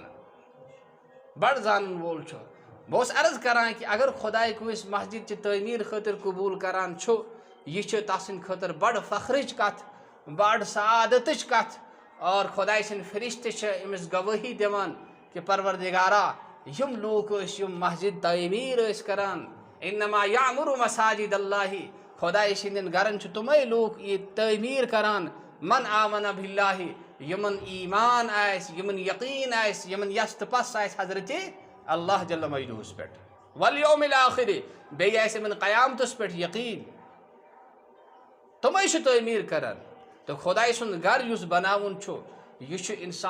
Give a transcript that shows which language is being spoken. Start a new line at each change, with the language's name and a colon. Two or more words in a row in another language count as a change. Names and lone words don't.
Kashmiri: زانن وول چھُ بہٕ اوسُس عرض کران کہ اگر خۄداے کٲنٛسہِ مسجد چہِ تعمیٖر خٲطرٕ قبوٗل کران چھُ یہِ چھِ تسٕنٛدِ خٲطرٕ بڑٕ فخرٕچ کتھ بڑٕ سعادتٕچ کتھ اور خۄداے سٕنٛدۍ فرشتہٕ چھِ أمِس گوٲہی دِوان کہ پروردگارا یِم لوٗکھ ٲسۍ یِم مسجد تعمیٖر ٲسۍ کران
Arabic: انما یعمر مساجد اللہ
Kashmiri: خۄداے سٕنٛدٮ۪ن گرن چھِ تِمے لوٗکھ یہِ تعمیٖر کران
Arabic: من آمن باللہ
Kashmiri: یِمن ایمان آسہِ یِمن یقیٖن آسہِ یِمن یس تہٕ پس آسہِ حضرت اللہ جل مجدوٗہس پٮ۪ٹھ
Arabic: والیوم الآخر
Kashmiri: بیٚیہِ آسہِ یِمن قیامتس پٮ۪ٹھ یقیٖن تِمے چھِ تعمیٖر کران تہٕ خۄداے سُنٛد گرٕ یُس بناوُن چھُ یہِ چھُ انسان